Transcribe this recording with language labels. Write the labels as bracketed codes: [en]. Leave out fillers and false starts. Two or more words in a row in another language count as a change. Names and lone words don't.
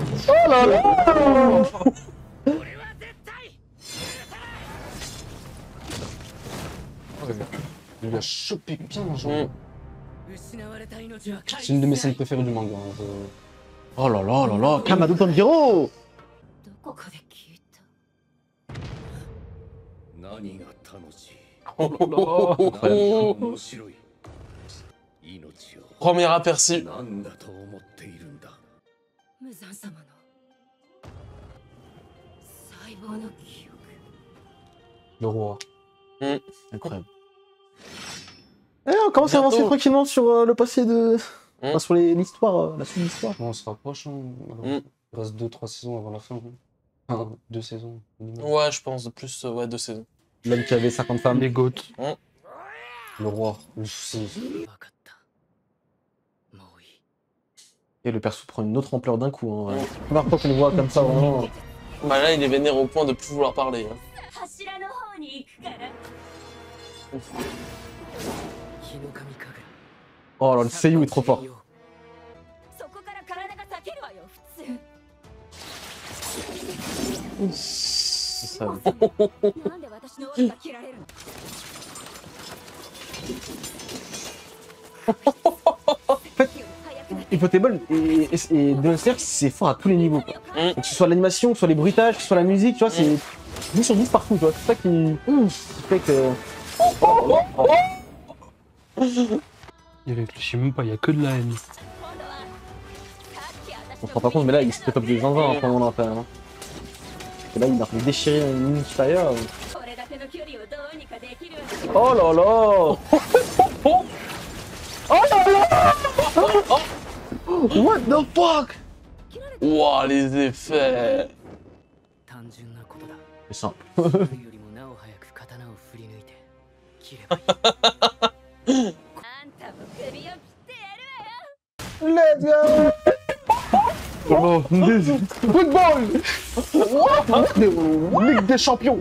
[fr] Oh là là. Il a chopé bien, genre. Mm. C'est une de mes scènes préférées du manga. hein, Oh là là là là. Kamado Tanjiro. [ja] 何が楽しい [fr] Oh là là. [ja] 面白い命を [fr] Premier aperçu. [ja] 何だと思っているんだ無惨様の細胞の記憶 [fr] Le roi. Incroyable. Eh, on commence à avancer Bientôt. tranquillement sur le passé de. Mm. Enfin, sur l'histoire, la suite de l'histoire. Bon, on se rapproche. Hein. Alors, Mm. Il reste 2-3 saisons avant la fin. hein. Enfin, 2 saisons. minimum. Ouais, je pense, plus, ouais, 2 saisons. L'homme qui avait 50 femmes. Les goats. Le roi. C'est [ja] 分かったもういい [fr] Et le perso prend une autre ampleur d'un coup. Hein, ouais. Première fois qu'on le voit comme ça, vraiment. Bah là, il est vénère au point de plus vouloir parler. Hein. [ja] 柱の方に行くから日の神神楽 [fr] Oh là, le Seiyu est trop fort. [ja] そこから体が裂けるわよ普通 [fr] Ça, [ja] なんで私の腕が切られるの [fr] Ifotable et Demon Slayer, c'est fort à tous les niveaux. Quoi. Mm. Que ce soit l'animation, que ce soit les bruitages, que ce soit la musique, tu vois, c'est 10 sur 10 partout, tu vois. C'est ça qui fait que. Il réfléchit même pas, il y a que de la haine. [ja] 今度はさっき私 [fr] On se rend pas compte, mais là, il se fait top des zinzins en ce moment-là, quand même. hein. Parce que là, il est en train de déchirer une ligne supérieure. [ja] これだけの距離をどうにかできる [fr] Oh là là. Oh là là. [en] What the fuck. [fr] Ouah, les effets. [ja] 単純なことだ [fr] C'est simple. [ja] それよりもなお早く刀を振り抜いて切ればいいあんたも首を切ってやるわよ [en] Let's go. [fr] Oh, Football. Ligue des champions.